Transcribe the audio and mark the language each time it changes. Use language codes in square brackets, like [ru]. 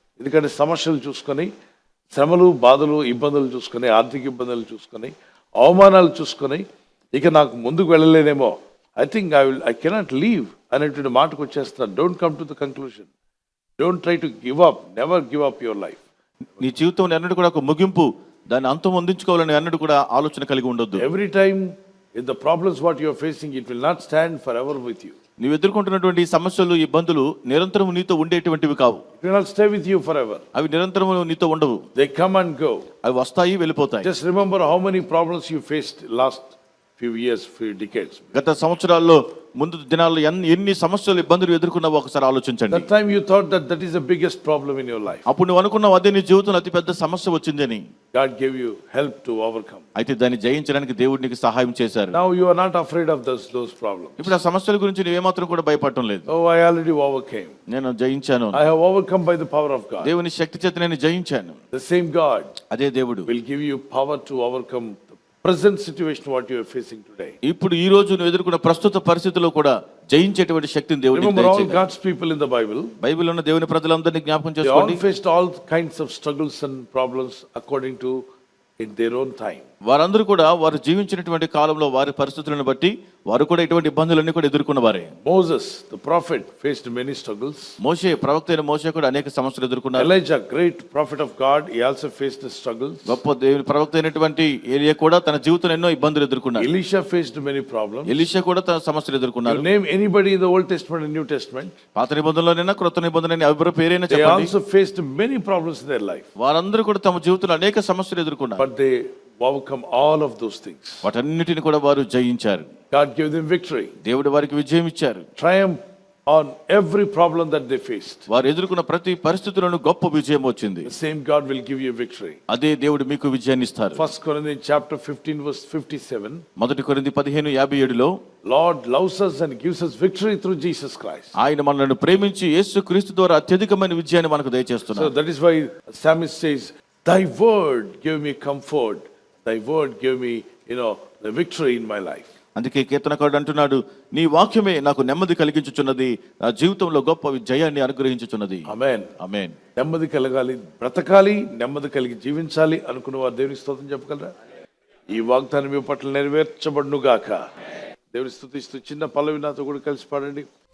[te] ఎందుకంటే సమస్యలు చూసుకొని, శ్రమలు, బాధలు, ఇబ్బందులు చూసుకొని, ఆర్థిక ఇబ్బందులు చూసుకొని, అవమానాలు చూసుకొని, ఇక నాకు ముందుకు వెళ్ళలేనేమో, [en] I cannot leave [te] అనేటువంటి మాటకు వచ్చేస్తున్నారు. [en] Don't come to the conclusion, don't try to give up, never give up your life. [te] నీ జీవితం అన్నట్టు కూడా ఒక ముగింపు, దాన్ని అంతం అందించుకోవాలని అన్నట్టు కూడా ఆలోచన కలిగి ఉండొద్దు. [en] Every time in the problems what you are facing, it will not stand forever with you. [te] నీవు ఎదుర్కొంటున్నటువంటి సమస్యలు, ఇబ్బందులు నిరంతరం నీతో ఉండేటువంటివి కావు. [en] It will not stay with you forever. [te] అవి నిరంతరం నీతో ఉండవు. [en] They come and go. [te] అవి వస్తాయి, వెళ్ళిపోతాయి. [en] Just remember how many problems you faced last few years, few decades. [te] గత సంవత్సరాల్లో, ముందు దినాల్లో ఎన్ని సమస్యలు, ఇబ్బందులు ఎదుర్కొన్నావో ఒకసారి ఆలోచించండి. [en] That time you thought that is the biggest problem in your life. [te] అప్పుడు నువ్వు అనుకున్నావు అదే నీ జీవితంలో అతి పెద్ద సమస్య వచ్చిందని. [en] God gave you help to overcome. [te] అయితే దాన్ని జయించడానికి దేవుడు నీకు సహాయం చేశారు. [en] Now you are not afraid of those problems. [te] ఇప్పుడు ఆ సమస్యల గురించి నువ్వేమాత్రం కూడా భయపడటం లేదు. [en] Oh, I already overcame. [te] నేను జయించాను. [en] I have overcome by the power of God. [te] దేవుని శక్తి చేత నేను జయించాను. [en] The same God, [te] అదే దేవుడు [en] will give you power to overcome present situation what you are facing today. [te] ఇప్పుడు ఈ రోజు నువ్వు ఎదుర్కొన్న ప్రస్తుత పరిస్థితుల్లో కూడా జయించేటువంటి శక్తిని దేవుడు నీకు [en] Remember all [te] దయచేయను. [en] God's people in the Bible, [te] బైబిల్లో ఉన్న దేవుని ప్రజలందరినీ జ్ఞాపకం [en] they all [te] చేసుకోండి. [en] faced all kinds of struggles and problems according to in their own time. [te] వారందరూ కూడా వారు జీవించినటువంటి కాలంలో వారి పరిస్థితులను బట్టి వారు కూడా ఇటువంటి ఇబ్బందులన్నీ కూడా ఎదుర్కొన్న వారే. [en] Moses, the prophet, faced many struggles. [te] మోషే, ప్రవక్త అయిన మోషే కూడా అనేక సమస్యలు ఎదుర్కొన్నారు. [en] Elijah, great prophet of God, he also faced the struggles. [te] గొప్ప దేవుని ప్రవక్త అయినటువంటి ఏలియా కూడా తన జీవితంలో ఎన్నో ఇబ్బందులు ఎదుర్కొన్నారు. [en] Elisha faced many problems. [te] Elisha కూడా తన సమస్యలు ఎదుర్కొన్నారు. [en] You name anybody in the Old Testament and New Testament, [te] పాత నిబంధనలోనైనా క్రొత్త నిబంధనలైనా ఎవరి పేరైనా [en] they [te] చెప్పండి, [en] also faced many problems in their life. [te] వారందరూ కూడా తమ జీవితంలో అనేక సమస్యలు ఎదుర్కొన్నారు. [en] But they overcome all of those things. [te] వాటన్నిటిని కూడా వారు జయించారు. [en] God gave them victory, [te] దేవుడు వారికి విజయం ఇచ్చారు. [en] triumph on every problem that they faced. [te] వారు ఎదుర్కొన్న ప్రతి పరిస్థితులను గొప్ప విజయం వచ్చింది. [en] The same God will give you victory. [te] అదే దేవుడు మీకు విజయాన్ని ఇస్తారు. [en] 1 Corinthians chapter 15 verse 57, [te] మొదటి కొరింథీ 15:57లో [en] Lord loves us and gives us victory through Jesus Christ. [te] ఆయన మనల్ని ప్రేమించి యేసు క్రీస్తు ద్వారా అత్యధికమైన విజయాన్ని మనకు [en] So [te] దయచేస్తున్నారు. [en] that is why psalmist says, thy word gave me comfort, thy word gave me, the victory in my life. [te] అందుకే కీర్తనకారుడు అంటున్నాడు, నీ వాక్యమే నాకు నెమ్మది కలిగించుచున్నది, నా జీవితంలో గొప్ప జయాన్ని అనుగ్రహించుచున్నది. [en] Amen. [te] ఆమేన్. నెమ్మది కలగాలి, బ్రతకాలి, నెమ్మది కలిగి జీవించాలి అనుకున్న వారు దేవుని స్తోత్రం చెప్పగలరా? ఈ వాగ్దానం మీ పట్ల నెరవేర్చబడును గాక. దేవుని స్తుతిస్తూ చిన్న పల్లవి నాతో కూడా కలిసి పాడండి.